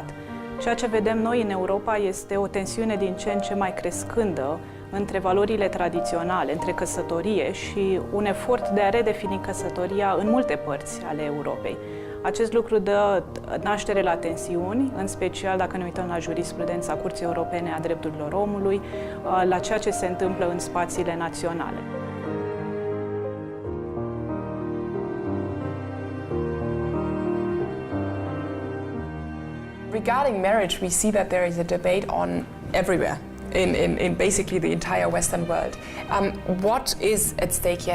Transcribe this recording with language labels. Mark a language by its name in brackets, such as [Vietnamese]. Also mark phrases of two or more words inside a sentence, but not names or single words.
[Romanian] Ceea ce vedem noi în Europa este o tensiune din ce în ce mai crescândă între valorile tradiționale, între căsătorie și un efort de a redefini căsătoria în multe părți ale Europei. Acest lucru dă naștere la tensiuni, în special dacă ne uităm la jurisprudența Curții Europene a Drepturilor Omului, la ceea ce se întâmplă în spațiile naționale. [English] Regarding marriage, we see that there is a debate on everywhere, in basically the entire Western world. What is at stake here?